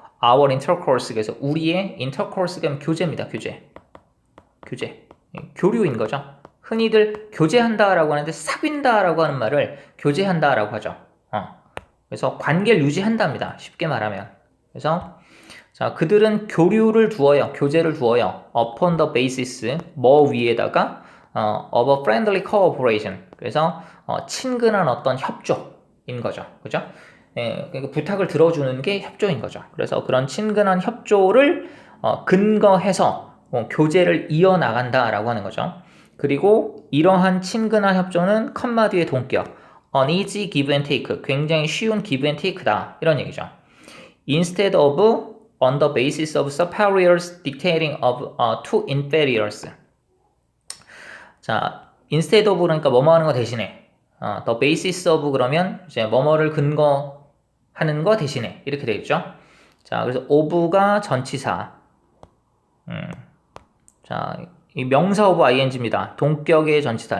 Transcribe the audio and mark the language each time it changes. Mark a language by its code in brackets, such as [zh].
[en] our intercourse [ko] 그래서 우리의 intercourse가 교제입니다. 교제. 교류인 거죠. 흔히들 교제한다라고 하는데 사귄다라고 하는 말을 교제한다라고 하죠. 그래서 관계를 유지한답니다. 쉽게 말하면. 그래서 자, 그들은 교류를 두어요. 교제를 두어요. [en] upon the basis [ko] 뭐 위에다가 [en] of a friendly cooperation. [ko] 그래서 친근한 어떤 협조인 거죠. 그죠? 그러니까 부탁을 들어주는 게 협조인 거죠. 그래서 그런 친근한 협조를 근거해서 교제를 이어나간다라고 하는 거죠. 그리고 이러한 친근한 협조는 컴마 뒤의 동격 [en] an easy give and take [ko] 굉장히 쉬운 give and take다 이런 얘기죠. [en] Instead of on the basis of superiors dictating of to inferiors. [ko] 자, instead of 그러니까 뭐뭐 하는 거 대신에 [en] the basis of [ko] 그러면 이제 뭐뭐를 근거하는 거 대신에 이렇게 되겠죠. 자, 그래서 of가 전치사. 자, 이 명사 of ing입니다. 동격의 전치사.